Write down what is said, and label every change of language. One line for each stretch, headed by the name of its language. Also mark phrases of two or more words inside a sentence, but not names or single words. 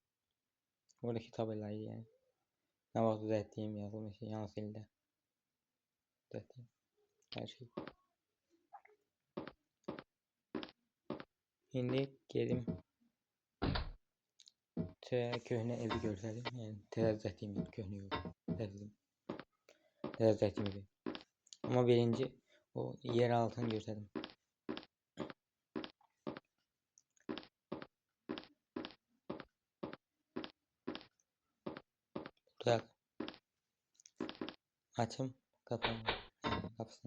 Turkish: Buradaki tabelayı yani. Ne vakit düzelttiğim yazılmış yanlış elde. Düzelttiğim her şey. Şimdi geldim.
Azerbaijani: Köhne evi görsəlim. Yəni təzələtdiyim bir köhnə ev. Təzələtdiyim evi. Amma birinci o yer altını görsəlim.
Turkish: Burada açım kapanır.
Azerbaijani: Yəni qapısını.